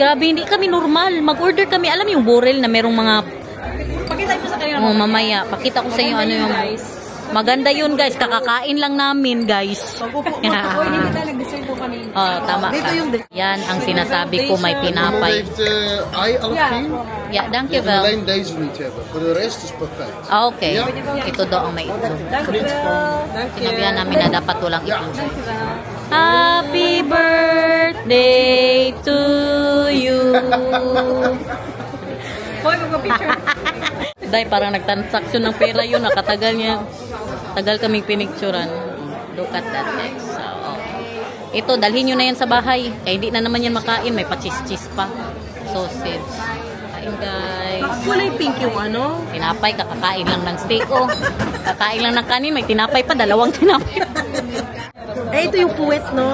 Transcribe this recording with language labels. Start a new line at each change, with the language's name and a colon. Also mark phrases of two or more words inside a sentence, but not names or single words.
Filipino: Grabe, hindi kami normal. Mag-order kami. Alam yung burel na merong mga... Pakita mo sa kanila. Oh, mamaya. Pakita ko sa inyo ano yung... Maganda yun, guys. Kakakain lang namin, guys. Oy, hindi tayo nag-design po kanina. Oh, tama ka. Yan ang sinasabi ko. May pinapay.
Dutch: heeft ei alle 10. Yeah, dank je Je wil wel. alleen deze niet hebben. Voor de rest is perfect.
Filipino: Ah, okay. Ito daw ang may itlog. Sinabihan namin na dapat walang itlog.
English: Happy birthday to you.
Filipino: Hoy, magpa-picture. Dahil parang nagtransaksyon ng pera yun. Nakatagal niya. Tagal kaming pinicturan.
English: Look at that, guys.
Filipino: So, ito, dalhin nyo na yan sa bahay. Kaya hindi na naman yan makain. May pa-cheese-cheese pa. Sausage. Kain, guys. Kulay pink yung ano? Tinapay, kakakain lang ng steak, oh. Kakain lang ng kanin. May tinapay pa. Dalawang tinapay. Eh, ito yung puwet, no?